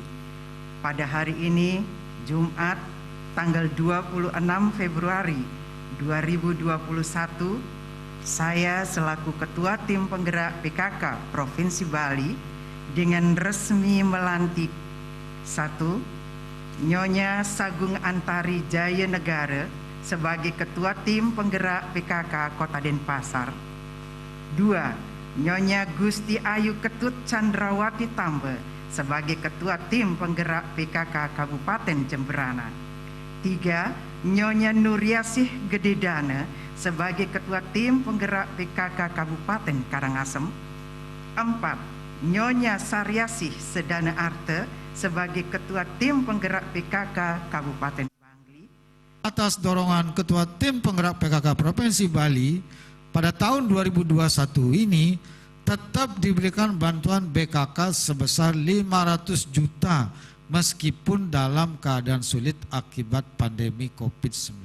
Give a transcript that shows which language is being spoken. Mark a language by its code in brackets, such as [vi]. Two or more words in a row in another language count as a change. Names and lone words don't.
[id] Pada hari ini, Jumat, tanggal 26 Februari 2021, saya selaku Ketua Tim Penggerak PKK Provinsi Bali dengan resmi melantik 1. Nyonya Sagung Antari Jaya Negara sebagai Ketua Tim Penggerak PKK Kota Denpasar. 2. Nyonya Gusti Ayu Ketut Chandrawati Tambe sebagai Ketua Tim Penggerak PKK Kabupaten Jembrana. 3. Nyonya Nuriasih Gededana sebagai Ketua Tim Penggerak PKK Kabupaten Karangasem. 4. Nyonya Saryasih Sedana Arte sebagai Ketua Tim Penggerak PKK Kabupaten Bangli. Atas dorongan Ketua Tim Penggerak PKK Provinsi Bali, pada tahun 2021 ini tetap diberikan bantuan BKK sebesar 500 juta meskipun dalam keadaan sulit akibat pandemi COVID-19.